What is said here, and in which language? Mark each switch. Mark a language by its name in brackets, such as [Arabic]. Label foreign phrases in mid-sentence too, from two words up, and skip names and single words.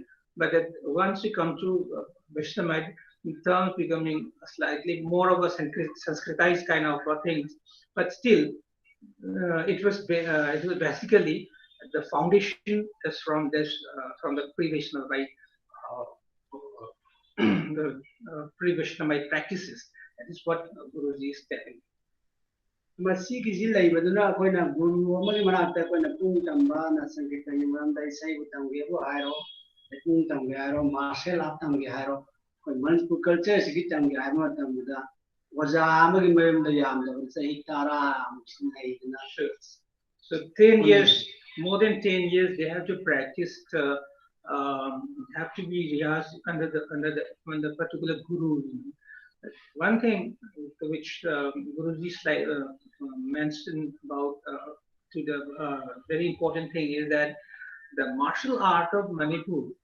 [English] But once we come to Vaishnava, the terms becoming slightly more of a Sanskritized kind of things. But still, it was basically the foundation is from the pre-Vaishnava the pre-Vaishnavite practices. That is what Guruji is telling. [Manipuri] ꯃꯁꯤꯒꯤꯁꯤ ꯂꯩꯕꯗꯨꯅ ꯑꯩꯈꯣꯏꯅ ꯒꯨꯔꯨ ꯑꯃꯒꯤ ꯃꯅꯥꯛꯇ ꯑꯩꯈꯣꯏꯅ ꯄꯨꯡ ꯇꯝꯕ ꯁꯪꯒꯤꯠꯇꯒꯤ ꯃꯔꯝꯗ ꯏꯁꯩꯕꯨ ꯇꯝꯒꯦꯕꯨ ꯍꯥꯏꯔꯣ ꯄꯨꯡ ꯇꯝꯒꯦ ꯍꯥꯏꯔꯣ [English] martial art [Manipuri] ꯇꯝꯒꯦ ꯍꯥꯏꯔꯣ ꯑꯩꯈꯣꯏ ꯃꯅꯤꯄꯨꯔ ꯀꯜꯆꯔꯁꯤꯒꯤ ꯇꯝꯒꯦ ꯍꯥꯏꯕ ꯃꯇꯝꯗ ꯑꯣꯖꯥ ꯑꯃꯒꯤ ꯃꯌꯨꯝꯗ ꯌꯥꯝꯗꯕ ꯆꯍꯤ 10 ꯂꯩꯗꯅ. [English] So 10 years, more than 10 years, they have to practice. Have to be rehearsed under the particular guru. One thing which Guruji mentioned about to the very important thing is that the martial art of Manipur